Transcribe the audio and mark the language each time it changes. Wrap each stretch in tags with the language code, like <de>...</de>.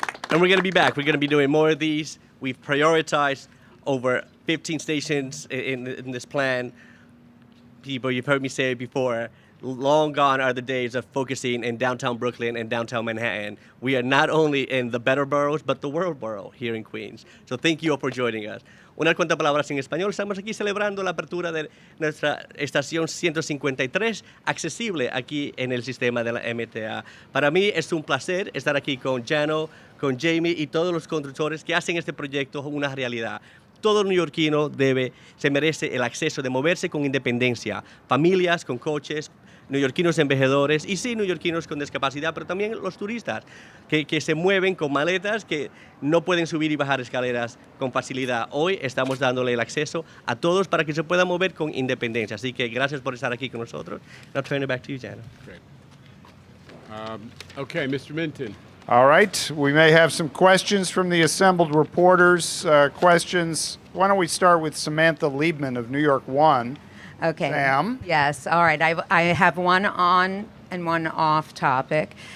<en>And we're going to be back. We're going to be doing more of these. We've prioritized over 15 stations in this plan. People, you've heard me say it before, long gone are the days of focusing in downtown Brooklyn and downtown Manhattan. We are not only in the better boroughs, but the world borough here in Queens. So thank you all for joining us.</en> <es>Unas cuantas palabras en español. Estamos aquí celebrando la apertura de nuestra estación 153, accesible aquí en el sistema de la MTA. Para mí es un placer estar aquí con Jano, con Jamie y todos los constructores que hacen este proyecto una realidad. Todo neoyorquino se merece el acceso de moverse con independencia. Familias con coches, neoyorquinos envejecedores y sí, neoyorquinos con discapacidad, pero también los turistas que se mueven con maletas, que no pueden subir y bajar escaleras con facilidad. Hoy estamos dándole el acceso a todos para que se puedan mover con independencia. Así que gracias por estar aquí con nosotros.</es> <en>Now turn it back to you, Jana. Great. Okay, Mr. Minton. All right, we may have some questions from the assembled reporters. Questions. Why don't we start with Samantha Liebman of New York One? Okay. Sam? Yes, all right. I have one on and one off topic.</en>